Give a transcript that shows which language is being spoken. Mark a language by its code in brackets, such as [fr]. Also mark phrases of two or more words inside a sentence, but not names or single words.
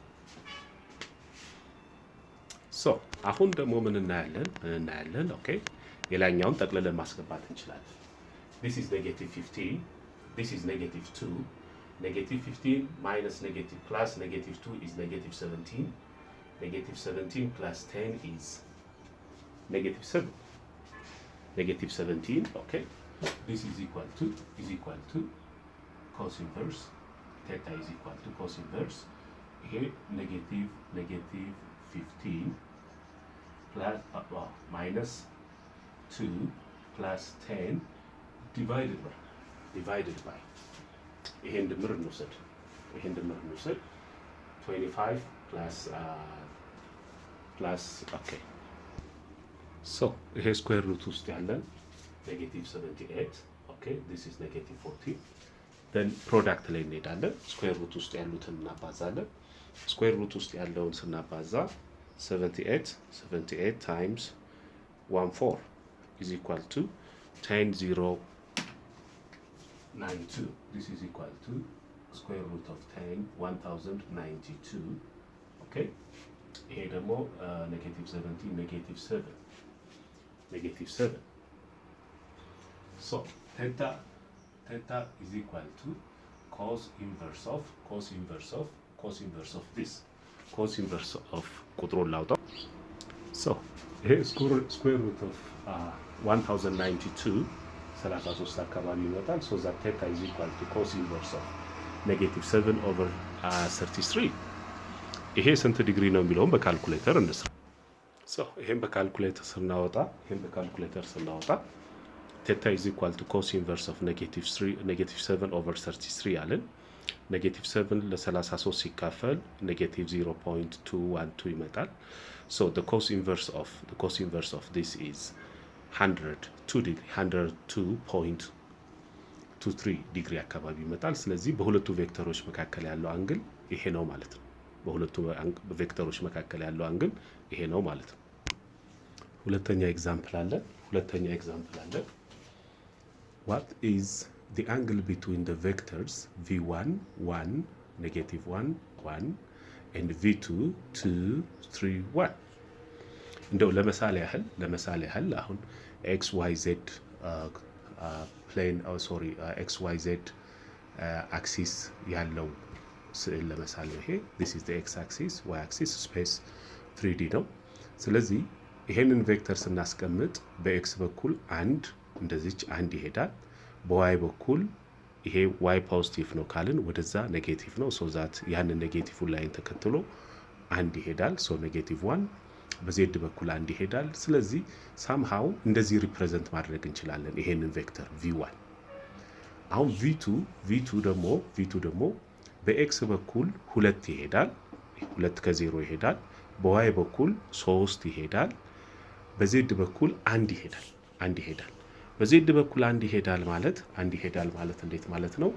[am] So አሁን ደግሞ ምን እናያለን? [en] okay, [am] የላኛውን ጠቅልለን ማስገባት እንችላለን። [en] this is negative 15, this is negative 2, negative 15 minus negative plus negative 2 is negative 17, negative 17 plus 10 is negative 7, negative 17, okay, this is equal to cos inverse, theta is equal to cos inverse, here negative 15 plus minus 2 plus 10 divided by [am] ይሄን ድምር እንውሰድ [en] 25 plus okay, so [am] ይሄ [en] square root [am] ውስጥ ያለን [en] negative 78, okay, this is negative 40, then product [am] ላይ እንሄዳለን። [en] square root [am] ውስጥ ያሉትን እናባዛለን። [en] square root [am] ውስጥ ያለውን ስናባዛ [en] 78 times 14 is equal to 10,092. This is equal to square root of 10,1092. Okay. Here the more negative 17, negative 7. So theta is equal to cos inverse of this. Cos inverse of control lauta. So here square root of 1092. 33 [am] አካባቢ ይመጣል። [en] so that theta is equal to cos inverse of negative 7 over 33. [am] ይሄ ስንት ዲግሪ ነው የሚለውን በካልኩሌተር እንስራ። [en] so [am] ይሄን በካልኩሌተር ስናወጣ [en] theta is equal to cos inverse of negative 7 over 33 አለን። negative 7 [am] ለ33 ሲካፈል [en] negative 0.212 ይመጣል። so the cos inverse of this is [am] 102.23 ዲግሪ አካባቢ ይመጣል። ስለዚህ በሁለቱ ቬክተሮች መካከል ያለው አንግል ይሄ ነው ማለት ነው። ይሄ ነው ማለት ነው። ሁለተኛ ኤግዛምፕል አለ። [en] what is the angle between the vectors v1 1 negative 1 1 and v2 2 3 1? [am] እንደው ለምሳሌ ያህል አሁን [en] xyz plane xyz axis [am] ያለው ስዕል ለምሳሌ ይሄ [en] this is the x axis y axis space 3D [am] ነው። ስለዚህ ይሄንን ቬክተር ስናስቀምጥ በx በኩል አንድ እንደዚች አንድ ይሄዳል። በy በኩል ይሄ y ፖዚቲቭ ነው ካልን ወደዛ ኔጌቲቭ ነው። [en] so that [am] ያንን [en] negative line [am] ተከትሎ አንድ ይሄዳል። [en] so negative [am] 1 በዜድ በኩል አንድ ይሄዳል። ስለዚህ somehow እንደዚህ ሪፕሬዘንት ማድረግ እንችላለን ይሄንን ቬክተር v1። አሁን v2 ደግሞ በx በኩል 2 ይሄዳል። 2 ከ0 ይሄዳል። በy በኩል 3 ይሄዳል። በዜድ በኩል አንድ ይሄዳል። በዜድ በኩል አንድ ይሄዳል ማለት እንዴት ማለት ነው?